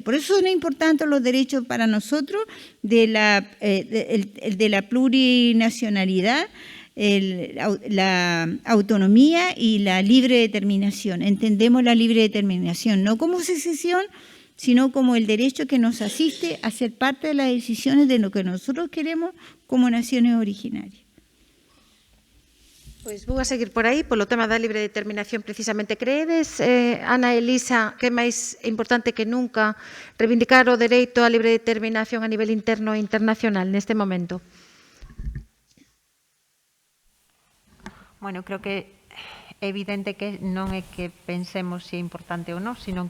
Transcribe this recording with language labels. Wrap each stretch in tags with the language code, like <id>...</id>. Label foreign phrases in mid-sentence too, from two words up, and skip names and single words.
<es>Por eso son importantes los derechos para nosotros de la plurinacionalidad, la autonomía y la libre determinación. Entendemos la libre determinación no como secesión, sino como el derecho que nos asiste a ser parte de las decisiones de lo que nosotros queremos como naciones originarias.</es> <gl>Pois vou a seguir por aí, polo tema da libre determinación precisamente. Creedes, Ana e Elisa, que é máis importante que nunca reivindicar o dereito á libre determinación a nivel interno e internacional neste momento? Bueno, creo que é evidente que non é que pensemos se é importante ou non, sino que</gl>